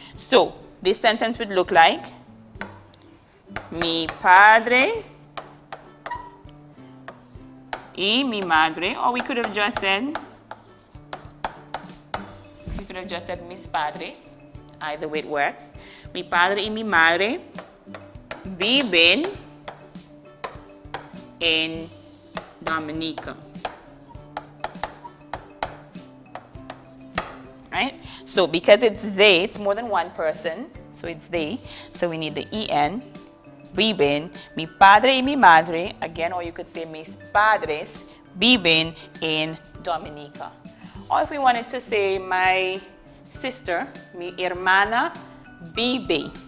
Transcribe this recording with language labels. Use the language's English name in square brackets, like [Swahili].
[English] So this sentence would look like, mi padre y mi madre, or we could have just said, mis padres. Either way it works. [Spanish] Mi padre y mi madre viven en Dominica. [English] Right? So because it's they, it's more than one person, so it's they. [Spanish] So we need the en. Viven, mi padre y mi madre, again, or you could say mis padres viven en Dominica. [English] Or if we wanted to say my sister, mi hermana vive.